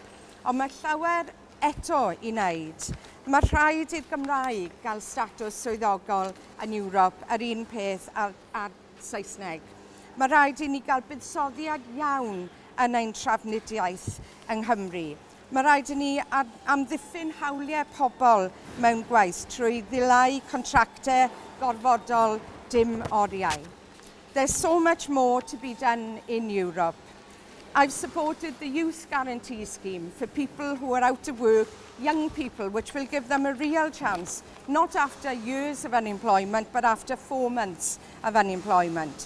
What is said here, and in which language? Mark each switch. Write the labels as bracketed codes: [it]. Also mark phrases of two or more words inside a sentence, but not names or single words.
[cy] Ond mae llawer eto i wneud. Mae rhaid i'r Gymraeg gael statws swyddogol yn Ewrop yr un peth a'r Saesneg. Mae rhaid i ni gael buddsoddiad iawn yn ein trafnidiaeth yng Nghymru. Mae rhaid i ni amddiffyn hawliau pobl mewn gwaith trwy ddileu contractau gorfodol dim oriau. [en] There's so much more to be done in Europe. I've supported the Youth Guarantee Scheme for people who are out of work, young people, which will give them a real chance, not after years of unemployment, but after 4 months of unemployment.